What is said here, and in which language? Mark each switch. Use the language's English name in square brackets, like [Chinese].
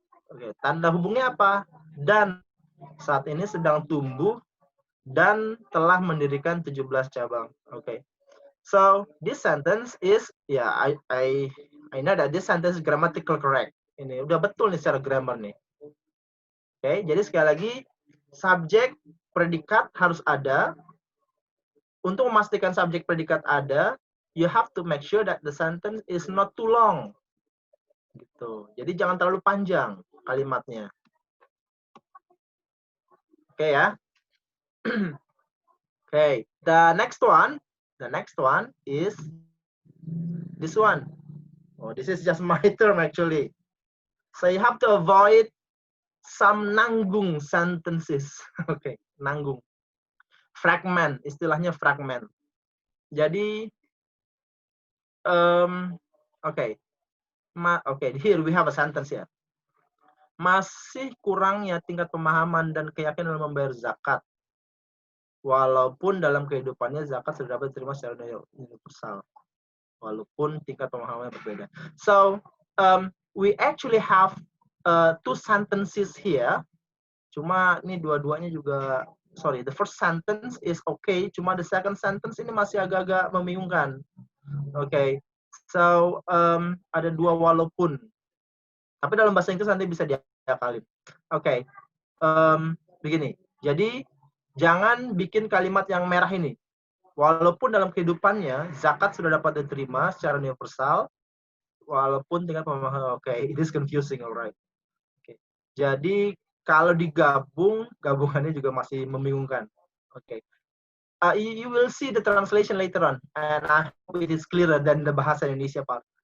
[Indonesian] Oke, tanda hubungnya apa? Dan saat ini sedang tumbuh dan telah mendirikan 17 cabang. Oke. [English] So this sentence is I know that this sentence is grammatical correct. [Indonesian] Ini udah betul nih secara grammar nih. Oke, jadi sekali lagi subjek predikat harus ada. Untuk memastikan subjek predikat ada, [English] you have to make sure that the sentence is not too long. Gitu. [Indonesian] Jadi jangan terlalu panjang kalimatnya. Oke ya. [English] Okay, the next one is this one. Oh, this is just my term actually. So you have to avoid some nanggung sentences. Okay, nanggung. Fragment, [Indonesian] istilahnya [English] fragment. Jadi, okay, here we have a sentence ya. [Indonesian] Masih kurangnya tingkat pemahaman dan keyakinan dalam membayar zakat. Walaupun dalam kehidupannya zakat sudah dapat diterima secara universal. Walaupun tingkat pemahamannya berbeda. [English] So, we actually have 2 sentences here. [Indonesian] Cuma ini dua-duanya juga, [English] sorry, the first sentence is okay. [Indonesian] Cuma [English] the second sentence [Indonesian] ini masih agak-agak membingungkan. Okay. So, ada 2 walaupun. Tapi dalam bahasa Inggris nanti bisa diakalin. Okay. Begini. Jadi, jangan bikin kalimat yang merah ini. Walaupun dalam kehidupannya zakat sudah dapat diterima secara universal, walaupun tingkat pemahaman, [English] it is confusing, alright. [Indonesian] Okay. Jadi kalau digabung, gabungannya juga masih membingungkan. [English] Okay. You will see the translation later on, and I hope it is clearer than the bahasa Indonesia part.